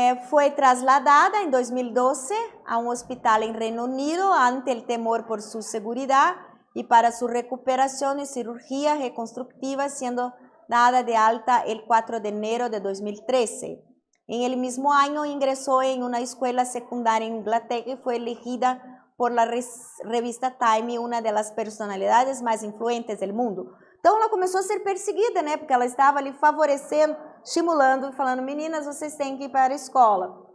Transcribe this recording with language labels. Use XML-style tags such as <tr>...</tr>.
<pt>Foi trasladada em 2012 a um hospital em Reino Unido ante o temor por sua segurança e para sua recuperação e cirurgia reconstructiva, sendo dada de alta</pt> <es>el 4 de enero de 2013. En el mismo año ingresó en una escuela secundaria en Inglaterra y fue elegida por la revista Time</es> <pt>uma das personalidades mais influentes do mundo. Então ela começou a ser perseguida, né? Porque ela estava ali favorecendo, estimulando, falando, meninas, vocês têm que ir para a escola.</pt>